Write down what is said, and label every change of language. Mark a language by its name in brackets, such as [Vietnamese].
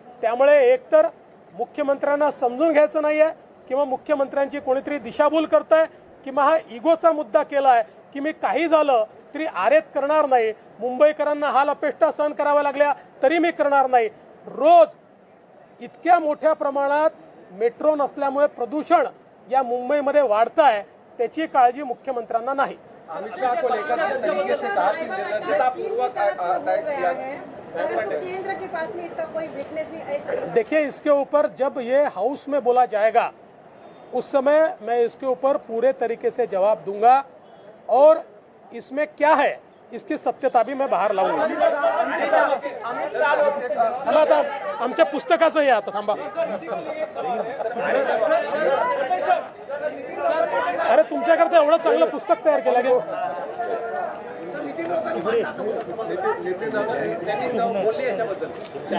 [Marathi] त्यामुळे एकतर मुख्यमंत्र्यांना समजून घ्यायचं नाही आहे किंवा मुख्यमंत्र्यांची कोणीतरी दिशाभूल करताय किंवा हा इगोचा मुद्दा केलाय की मी काही झालं तरी आरेत करणार नाही, मुंबईकरांना हाल अपेष्टा सहन कराव्या लागल्या तरी मी करणार नाही। रोज इतक्या मोठ्या प्रमाणात मेट्रो नसल्यामुळे प्रदूषण या मुंबईमध्ये वाढत आहे, त्याची काळजी मुख्यमंत्र्यांना नाही। [Hindi] अमित शाह को लेकर जिस तरीके से कहा कि निर्लज्जतापूर्वक किया केंद्र के पास में इसका कोई विटनेस नहीं ऐसा। देखिए, इसके ऊपर जब ये हाउस में बोला जाएगा उस समय मैं इसके ऊपर पूरे तरीके से जवाब दूंगा और इसमें क्या है इसकी सत्यता भी मैं बाहर लाऊंगा। अमित शाह [Marathi] थांबा आता आमच्या पुस्तकाचं हे आता थांबा। अरे तुमच्याकरता एवढं चांगलं पुस्तक तयार केलं गेलं। बोलले याच्याबद्दल